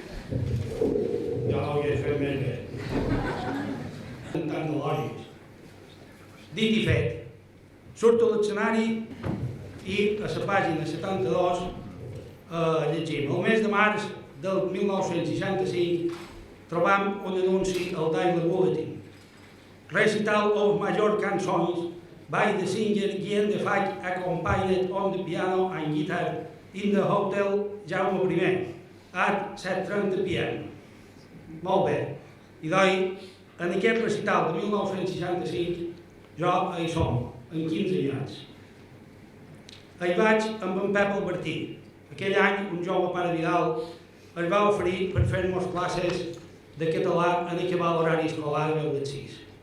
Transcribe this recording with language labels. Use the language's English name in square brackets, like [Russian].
[Catalan] Jo no ho hauria fet més bé. Tant de lògics. Dit i fet, surto a l'escenari i a la pàgina 72 llegim. El mes de març del 1965 trobam un anunci al Daily Bulletin. [English] Recital of major cançons by the singer Guillem de Fach accompanied on the piano and guitar in the Hotel Jaume I at 7:30 p.m. [Catalan] Molt bé. I doncs, en aquest recital de 1965, jo hi som, en 15 anys. Hi vaig amb en Pep Albertí. Aquell any, un jove pare Vidal es va oferir per fer-nos classes de català en acabar l'horari escolar a les 6.